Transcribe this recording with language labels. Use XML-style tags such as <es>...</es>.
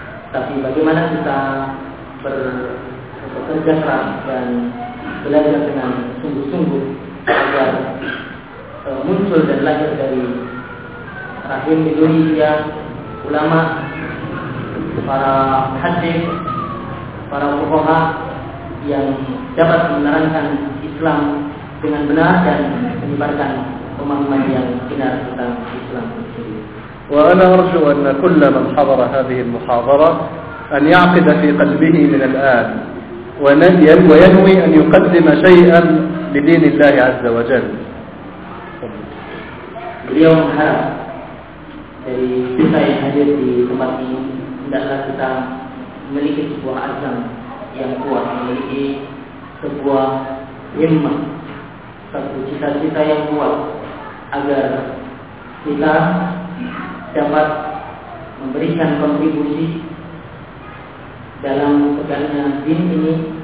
<id>Tapi bagaimana kita bekerja keras dan belajar dengan sungguh-sungguh agar muncul dan lahir dari rahim Indonesia ulama, para hadis, para fuqaha yang dapat menerangkan Islam dengan benar dan menyebarkan pemahaman yang benar tentang Islam.</id> <ar>وأنا أرجو أن كل من حضر هذه المحاضرة أن يعقد في قلبه من الآن وينوي أن يقدم شيئا لدين الله عز وجل. اليوم</ar> <id>harap dari kita yang hadir di tempat ini hendaklah kita memiliki sebuah azam yang kuat, memiliki sebuah himmah, satu cita-cita yang kuat agar kita dapat memberikan kontribusi dalam tegaknya din ini.</id>